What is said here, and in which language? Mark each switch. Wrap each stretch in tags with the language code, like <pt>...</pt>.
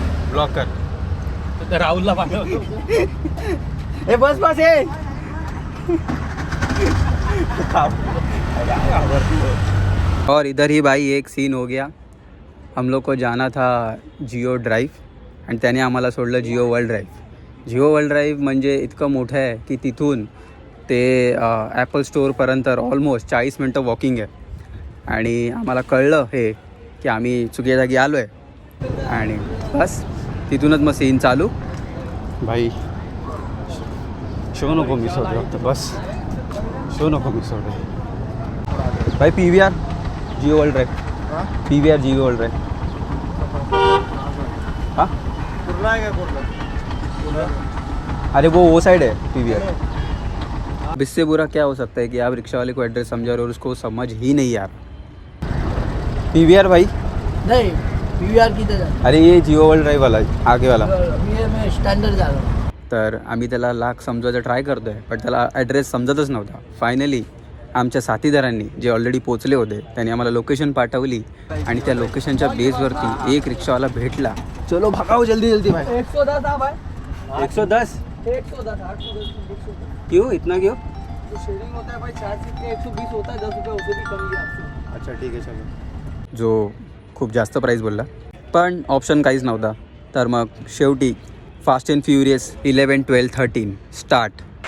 <mr>Block कर. तर राहुलला पाठवतो. ए बस ए.</mr> <hi>और इधर ही भाई एक सीन हो गया. हम लोग को जाना था जिओ ड्राइव</hi> <mr>आणि त्याने आम्हाला सोडलं Jio world drive. Jio world drive म्हणजे इतकं मोठं आहे की तिथून ते ॲपल स्टोअरपर्यंत ऑलमोस्ट 40 मिनटं वॉकिंग आहे. आणि आम्हाला कळलं हे की आम्ही चुकीच्या जागी आलो आहे आणि बस तिथूनच मग सीन चालू. भाई शो नको मिस होते फक्त बस, शो नको मिस होते.</mr> <hi>भाई PVR Jio world drive, PVR Jio world drive. हाँ कुर्ला है क्या? कुर्ला अरे वो साइड है PVR. अब इससे बुरा क्या हो सकता है कि आप रिक्शा वाले को एड्रेस समझा रहे हो और उसको समझ ही नहीं आ रहा. PVR भाई नहीं PVR किधर है? अरे ये जिओ वर्ल्ड ड्राइव वाला आगे वाला. मैं स्टँडर्ड जा रहा हूँ.</hi> <mr>तर आम्ही त्याला लाख समजवायचा ट्राय करतो आहे पण त्याला ॲड्रेस समजतच नव्हता. फायनली आमच्या साथीदारांनी जे ऑलरेडी पोचले होते त्यांनी आम्हाला लोकेशन पाठवली आणि त्या लोकेशनच्या बेसवरती एक रिक्षावाला भेटला.</mr> <hi>चलो भगाओ जल्दी जल्दी भाई. 110 हाँ भाई. 110 110 810 क्यों इतना क्यों? तो शेयरिंग होता है भाई 4 सीट के 120 होता है 10 रुपये उससे भी कम दिया आपसे. अच्छा ठीक आहे चलो.</hi> <mr>जो खूप जास्त प्राईस बोलला पण ऑप्शन काहीच नव्हता. तर मग शेवटी फास्ट अँड फ्युरियस 11, 12, 13 स्टार्ट.</mr>